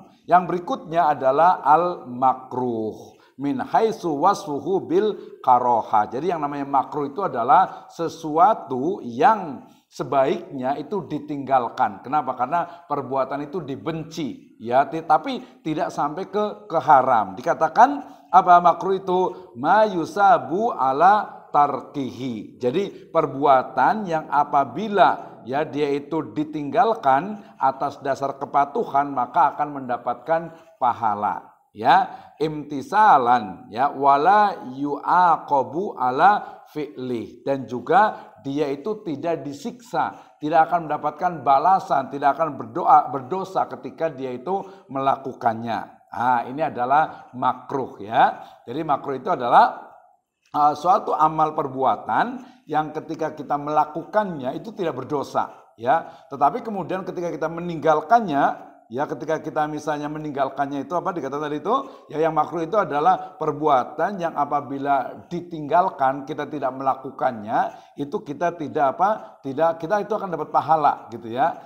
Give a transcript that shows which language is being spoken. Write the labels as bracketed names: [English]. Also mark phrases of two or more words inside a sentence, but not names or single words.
[Indonesian] Yang berikutnya adalah [Arabic] المكروه من حيث وصفه بالكراهة. [Indonesian] Jadi yang namanya makruh itu adalah sesuatu yang sebaiknya itu ditinggalkan. Kenapa? Karena perbuatan itu dibenci, ya, tapi tidak sampai ke haram. Dikatakan apa makruh itu? [Arabic] ما يثاب على تركه. [Indonesian] Jadi perbuatan yang apabila ya dia itu ditinggalkan atas dasar kepatuhan maka akan mendapatkan pahala, [Arabic] ya, امتثالا, ya, ولا يعاقب على فعل, [Indonesian] dan juga dia itu tidak disiksa, tidak akan mendapatkan balasan, tidak akan berdosa ketika dia itu melakukannya. Nah, ini adalah makruh, ya. Jadi makruh itu adalah suatu amal perbuatan yang ketika kita melakukannya itu tidak berdosa, ya, tetapi kemudian ketika kita meninggalkannya, ya, ketika kita misalnya meninggalkannya itu apa dikatakan tadi itu, ya, yang makruh itu adalah perbuatan yang apabila ditinggalkan kita tidak melakukannya itu kita tidak kita itu akan dapat pahala, gitu ya.